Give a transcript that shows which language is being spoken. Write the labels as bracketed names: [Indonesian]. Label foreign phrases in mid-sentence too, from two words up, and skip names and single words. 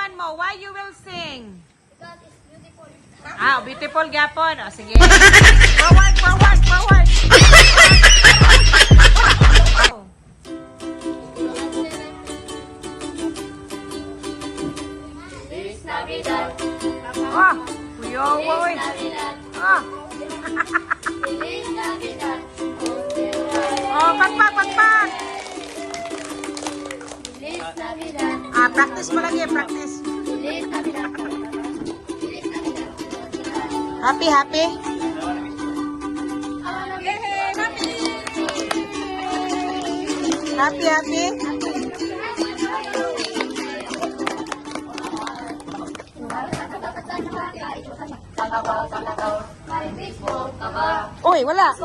[English] go. Why you will sing? God is beautiful. [Filipino] Beautiful gapon. O, sige. [English] Forward, forward, forward. Oh. [Spanish] Feliz Navidad. [Filipino] Oh, kuya, boy. Oh. [Spanish] Feliz Navidad. [Filipino] Oh, pagpag, pagpag. [Spanish] Feliz Navidad. [Filipino] Practice mo lagi, practice. [Spanish] Feliz Navidad. Feliz Navidad. [English] Happy, happy? Happy, happy? [Filipino] Uy, wala.